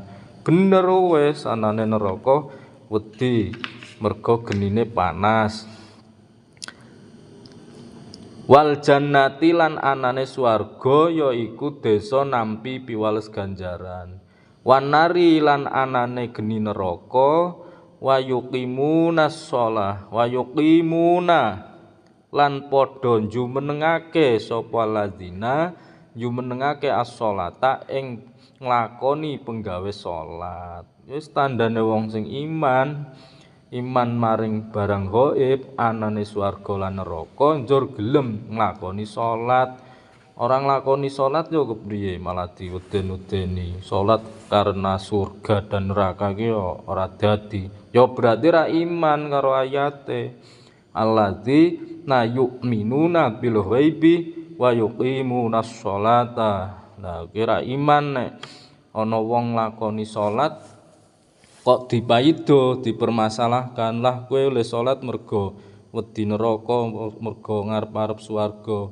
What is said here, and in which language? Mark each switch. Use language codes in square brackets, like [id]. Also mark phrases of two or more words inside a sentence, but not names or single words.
[jv] Bener wis anane neraka wedi merga genine panas. [ar] والجنة [jv] lan anane swarga yaiku desa nampi piwales ganjaran. [ar] والنار [jv] lan anane geni neraka [ar] ويقيمون الصلاة ويقيمون [jv] lan padha jumenengake sapa lazina jumenengake as-sholata ing nglakoni penggawe salat. Wis tandane wong sing iman maring barang gaib anane swarga lan neraka njur gelem nglakoni salat. Orang nglakoni salat yo kepriye malah diweden-wedeni. [id] Salat karena surga dan neraka [jv] ki yo ora dadi. Yo berarti ra iman karo ayate. [ar] الذين يؤمنون بالغيب ويقيمون الصلاة. [jv] Nah, kira iman nek ana wong nglakoni salat kok dipaido dipermasalahkan lah kowe oleh salat mergo wedi neraka mergo ngarep-arep swarga.